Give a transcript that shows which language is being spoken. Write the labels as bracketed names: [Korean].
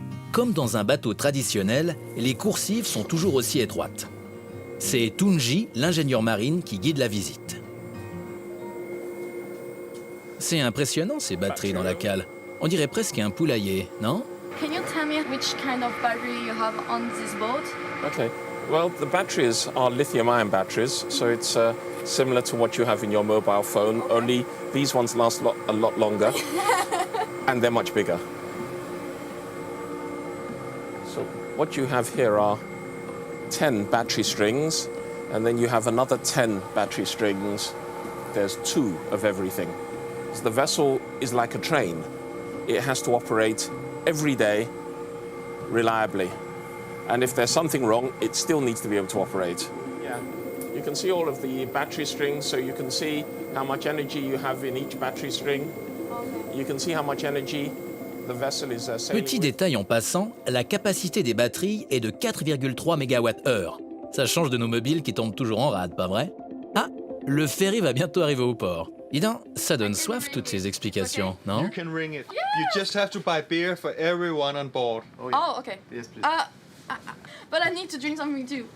[French] Comme dans un bateau traditionnel, les coursives sont toujours aussi étroites. C'est Tunji, l'ingénieur marine, qui guide la visite. C'est impressionnant ces batteries dans la cale. On dirait presque un poulailler, non? [English] Can you tell me which kind of battery you have on this boat? Okay. Well, the batteries are lithium-ion batteries, so it's similar to what you have in your mobile phone, only these ones last a lot longer, and they're much bigger. So what you have here are 10 battery strings, And then you have another 10 battery strings. There's 2 of everything. So the vessel is like a train. It has to operate every day reliably. And if there's something wrong, it still needs to be able to operate. Yeah. You can see all of the battery strings, so you can see how much energy you have in each battery string. You can see how much energy the vessel is sailing [French] Petit [English] with. [French] détail en passant, la capacité des batteries est de 4,3 MWh. Ça change de nos mobiles qui tombent toujours en rade, pas vrai? Ah, le ferry va bientôt arriver au port. Dis donc, ça donne soif toutes ces explications, non? [English] You can ring it. You just have to buy beer for everyone on board. Oh, okay. Yes, please. But I need to drink something too.